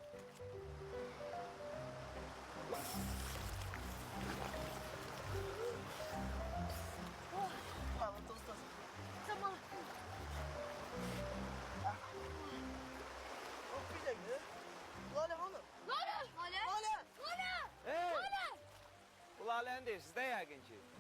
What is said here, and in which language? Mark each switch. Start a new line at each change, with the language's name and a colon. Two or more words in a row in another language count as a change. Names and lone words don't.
Turkish: Tamam tuz. Tamam. Bir dakika. Lale hanım. Lale. Lale. Lale. Lale. Hey! Lale.
Azerbaijani: Bu laləni deyirsiniz də yəqin ki.